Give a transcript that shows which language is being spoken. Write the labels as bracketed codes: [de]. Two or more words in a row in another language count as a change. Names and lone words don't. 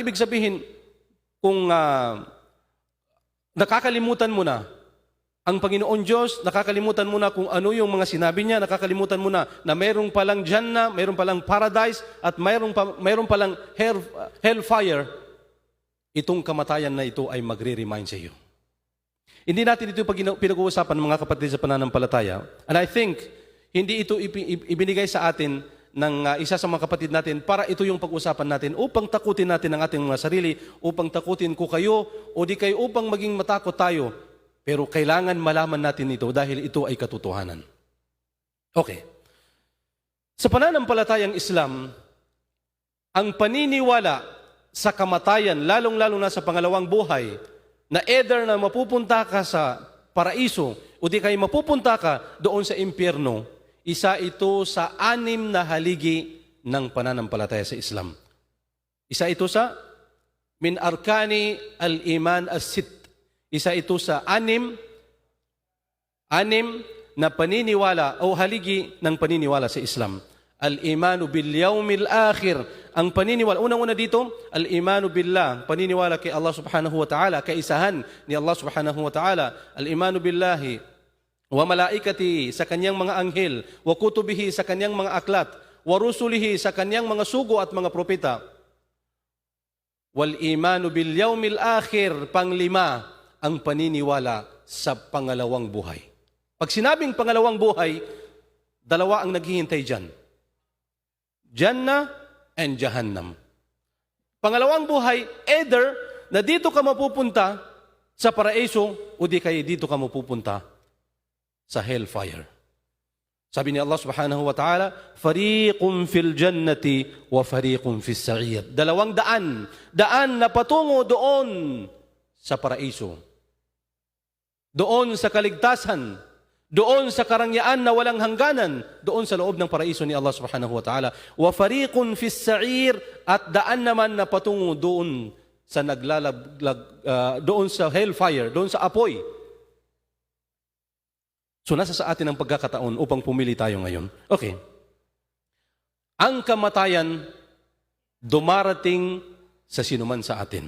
[tl] Ibig sabihin, kung nakakalimutan mo na ang Panginoon Diyos, nakakalimutan mo na kung ano yung mga sinabi niya, nakakalimutan mo na mayroong palang Jannah, mayroong palang paradise, at mayroong palang hellfire, itong kamatayan na ito ay magre-remind sa iyo. Hindi natin ito pinag-uusapan, mga kapatid sa pananampalataya. [en] And I think, [tl] hindi ito ibinigay sa atin ng isa sa mga kapatid natin para ito yung pag-usapan natin upang takutin natin ang ating mga sarili, upang takutin ko kayo, o di kayo upang maging matakot tayo. Pero kailangan malaman natin ito dahil ito ay katotohanan. Okay. Sa pananampalatayang Islam, ang paniniwala sa kamatayan, lalong-lalo na sa pangalawang buhay, na either na mapupunta ka sa paraiso o di kayo mapupunta ka doon sa impyerno, isa ito sa 6 na haligi ng pananampalataya sa Islam. Isa ito sa [ar] من أركان الإيمان الست. [tl] Isa ito sa 6 na paniniwala o haligi ng paniniwala sa Islam. [ar] الإيمان باليوم الآخر. [tl] Ang paniniwala, unang-una dito, [ar] الإيمان بالله, [tl] paniniwala kay Allah [ar] سبحانه وتعالى, [tl] kaisahan ni Allah [ar] سبحانه وتعالى. الإيمان بالله وملائكته [tl] sa kanyang mga anghel, [ar] وكتبه [tl] sa kanyang mga aklat, [ar] ورسله [tl] sa kanyang mga sugo at mga propeta. [ar] والإيمان باليوم الآخر, [tl] panglima, ang paniniwala sa pangalawang buhay. Pag sinabing pangalawang buhay, dalawa ang naghihintay dyan. [en] Jannah and Jahannam. [tl] Pangalawang buhay, either na dito ka mapupunta sa paraiso o di kaya dito ka mapupunta sa hellfire. Sabi ni Allah [ar] سبحانه وتعالى, فريق في الجنة وفريق في السعير. [tl] Dalawang daan. Daan na patungo doon sa paraiso. Doon sa kaligtasan. Doon sa karangyaan na walang hangganan. Doon sa loob ng paraiso ni Allah [ar] سبحانه وتعالى. وفريق في السعير. [tl] At daan naman na patungo doon sa doon sa hellfire, doon sa apoy. So nasa sa atin ang pagkakataon upang pumili tayo ngayon. Okay. Ang kamatayan dumarating sa sinuman sa atin.